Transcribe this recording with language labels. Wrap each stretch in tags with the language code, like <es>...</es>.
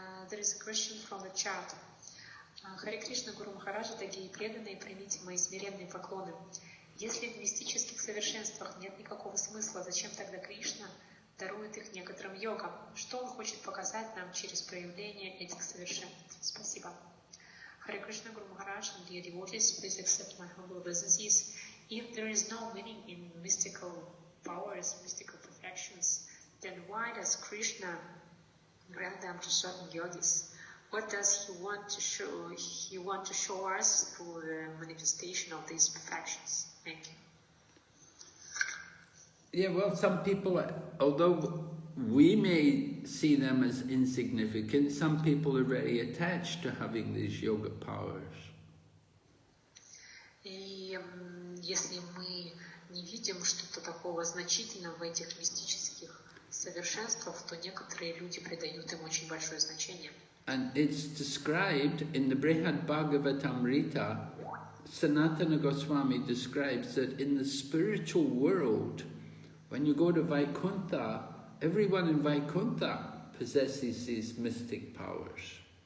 <en>There is a question from the chat.</en> <ru>Харе Кришна, Гуру Махараджа, дорогие преданные, примите мои смиренные поклоны. Если в мистических совершенствах нет никакого смысла, зачем тогда Кришна дарует их некоторым йогам? Что он хочет показать нам через проявление этих совершенств? Спасибо.</ru> <en>Харе Кришна, Гуру Махарадж, and dear devotees, please accept my humble obeisances. If there is no meaning in mystical powers, mystical perfections, then why does Krishna grant them to certain yogis? What does he want to show? He want to show us through the manifestation of these perfections. Thank you. Yeah, well, some people, although we may see them as insignificant, some people are very attached to having these yoga powers.</en> <ru>И если мы не видим что-то такого значительного в этих мистических совершенствах, то некоторые люди придают им очень большое значение.</ru> <en>And it's described in the Brihad Bhagavatamrita, Sanatana Goswami describes that in the spiritual world, when you go to Vaikuntha, everyone in Vaikuntha possesses these mystic powers.</en>